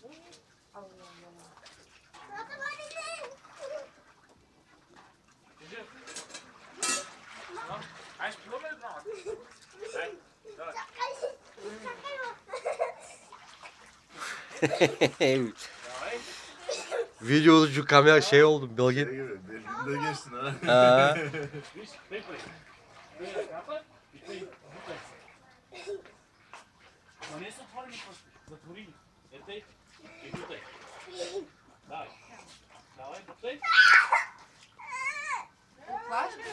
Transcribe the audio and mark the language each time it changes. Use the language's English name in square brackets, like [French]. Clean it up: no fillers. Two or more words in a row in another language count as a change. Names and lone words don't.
[Bulgarian] Ай, спиламе ли двамата? Ай, давай. Давай. [Turkish] Videoda şu kamera şey oldu Belgin. Belgin de geçtin ha. [Bulgarian] Виж, тъй прави. Тъй ръката и тъй бутай се. Но не са отворени просто. Затвори ги. Тъй и бутай. Давай. Давай, бутай. Плаш ли?